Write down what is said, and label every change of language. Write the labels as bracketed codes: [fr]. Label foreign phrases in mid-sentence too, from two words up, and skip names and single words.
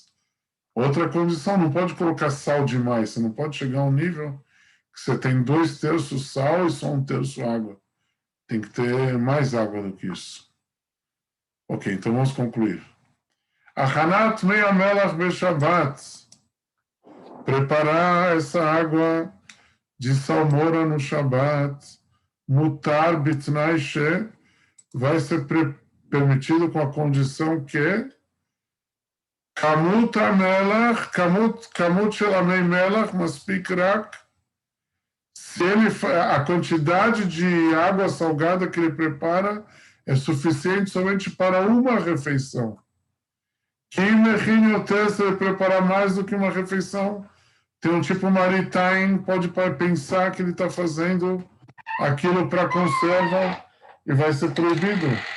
[pt] Outra condição, não pode colocar sal demais, você não pode chegar a um nível que você tem 2/3 sal e só 1/3 água. Tem que ter mais água do que isso. Ok, então vamos concluir. [he] הכנת מי המלח בשבת. [pt] Preparar essa água de salmoura no Shabbat. [he] מותר בתנאי ש. [pt] Vai ser permitido com a condição que [he] כמות המלח, כמות של המי מלח, מספיק רק. [pt] Se ele, a quantidade de água salgada que ele prepara é suficiente somente para uma refeição. Quem se ele preparar mais do que uma refeição, tem um tipo maritime, pode pensar que ele está fazendo aquilo para conserva e vai ser proibido.